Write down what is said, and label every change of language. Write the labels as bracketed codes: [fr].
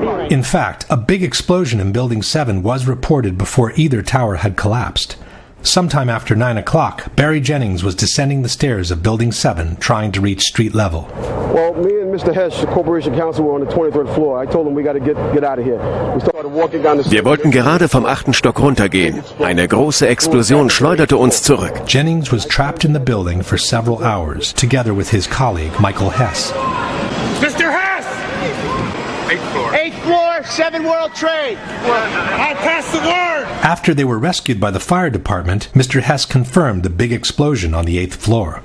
[en] In fact, a big explosion in Building 7 was reported before either tower had collapsed. Sometime after 9 o'clock, Barry Jennings was descending the stairs of Building 7, trying to reach street level. Well, me and Mr. Hess, the corporation counsel, were on the 23rd floor. I told him we got to get out of here. We started walking down the... [de] Wir wollten gerade vom 8. Stock runtergehen. Eine große Explosion schleuderte uns zurück. [en] Jennings was trapped in the building for several hours, together with his colleague, Michael Hess. Mr. Hess! 8th floor. 8th floor, 7 World Trade. I passed the word. After they were rescued by the fire department, Mr. Hess confirmed the big explosion on the 8th floor.